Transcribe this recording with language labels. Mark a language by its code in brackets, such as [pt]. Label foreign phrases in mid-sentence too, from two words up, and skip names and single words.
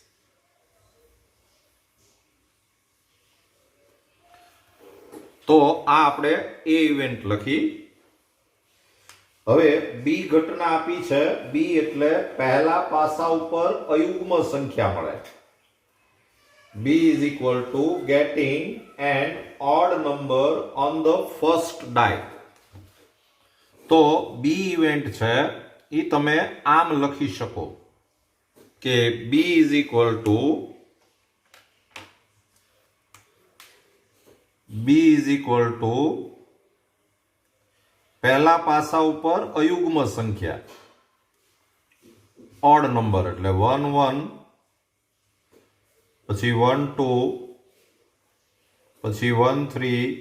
[gu] તો આ આપણે એ ઇવેન્ટ લખી. હવે બી ઘટના આપી છે. બી એટલે પહેલા પાસા ઉપર અયુગ્મ સંખ્યા મળે. [en] B is equal to getting an odd number on the first die. [gu] તો બી ઇવેન્ટ છે એ તમે આમ લખી શકો કે [en] B is equal to [gu] પહેલા પાસા ઉપર અયુગ્મ સંખ્યા [en] odd number [gu] એટલે 1 1 પછી 1 2 પછી 1 3